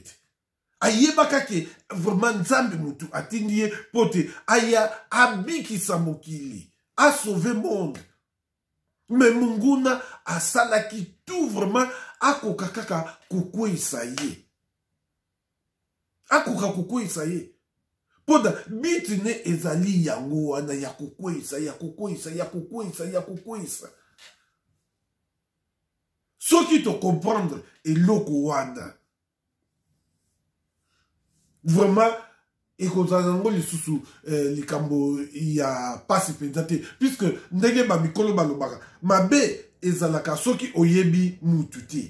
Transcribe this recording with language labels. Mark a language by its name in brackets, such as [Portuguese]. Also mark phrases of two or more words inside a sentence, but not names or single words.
[Lingala] Ayebaka ke vraiment Nzambe mutu atindie pote aya abikisa mokili, [French] a sauvé monde. [Lingala] Mais Munguna asalaki [French] tout vraiment [Lingala] akoka kaka kukwisa ye. Akoka kukwisa ye. Poda bitine ezali yango wana ya kukwisa, ya kukwisa, ya kukwisa, ya kukwisa. Soki to comprendre eloko wana. Vraiment, ekozango lisusu likambo ya pasi pensate. Puisque ndenge ba mikolo balobaka. Mabe ezalaka soki oyebi mutu te.